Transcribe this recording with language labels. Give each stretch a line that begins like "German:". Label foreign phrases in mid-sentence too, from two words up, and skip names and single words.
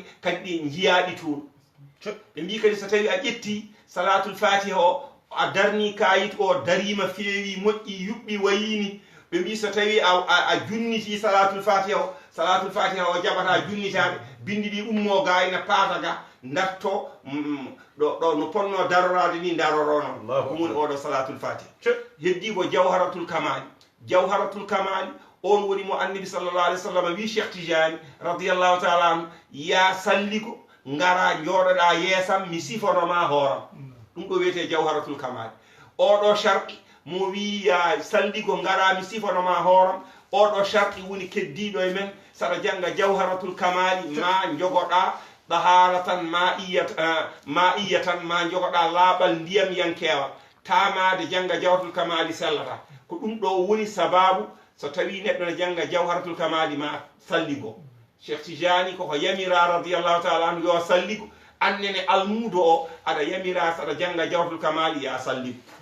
Fula: kadi ɗi jiyaɗi toon ɓe mbi kadi so tawi a ƴetti salatul fatiha o a darni kayit o darima feewi moƴƴi yuɓɓi wayini ɓe mbi so tawi a junniti salatul fatiha o jaɓata junnitade bindi ɗi ummo ga ina paata ga darto ɗo no ponno darorade ni darorono ko woni oɗo salatul fatiha heddi ko jawharatul kamali on woni mo annabi
Arabic: صلى الله عليه وسلم
Fula: wi Cheikh Tidiane
Arabic: رضي الله تعالى عنه
Fula: ya salliko ngara jooɗoɗa yeesam mi sifonoma hooram ɗum ɗo wiyete jawharatul kamali oɗo sharqi mo wi ya salliko ngara mi sifonoma hooram oɗo sharqi woni keddiɗo e men saɗa janga jawharatul kamali ma jogoɗa ɗaharatan ma iyatan ma jogoɗa laaɓal ndiyam yankewa tamade janga jawharatul kamali sellata ko ɗum ɗo woni sababu so tawi neɗɗo ne janga jawharatul kamali ma salligo cheikh tijani koko yamira
Arabic: رضي الله تعالى عنه
Fula: yo salligo annene almudo o aɗa yamira saɗa janga jawharatul kamali ya salligo